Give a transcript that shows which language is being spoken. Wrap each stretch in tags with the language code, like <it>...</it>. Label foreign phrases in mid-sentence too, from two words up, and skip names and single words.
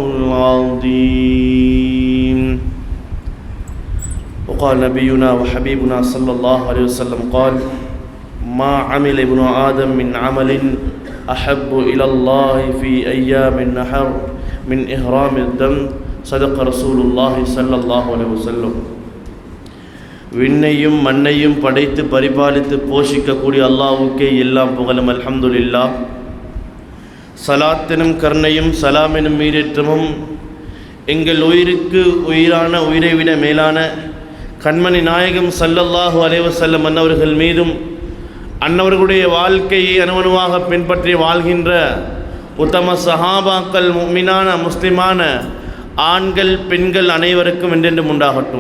<ar>العظيم وقال نبينا وحبيبنا صلى الله عليه وسلم قال ما عمل ابن آدم من عمل أحب إلى الله في أيام النحر من إهرام الدم صدق رسول الله صلى الله عليه وسلم.</ar> <ta>விண்ணையும் மண்ணையும் படைத்து பரிபாலித்து போஷிக்கக்கூடிய அல்லாஹ்வுக்கே எல்லாம் புகழும். அல்ஹம்துலில்லாஹ். சலாத்தினும் கருணையும் சலாமெனும் மீறேற்றமும் எங்கள் உயிருக்கு உயிரான உயிரை விட மேலான கண்மணி நாயகம்</ta> <ar>صلى الله عليه وسلم</ar> <ta>அன்னவர்கள் மீதும் அன்னவர்களுடைய வாழ்க்கையை அணுவணுவாக பின்பற்றி வாழ்கின்ற உத்தம சஹாபாக்கள் முஃமினான முஸ்லிமான ஆண்கள் பெண்கள் அனைவருக்கும் என்றென்றும் உண்டாகட்டும்.</ta>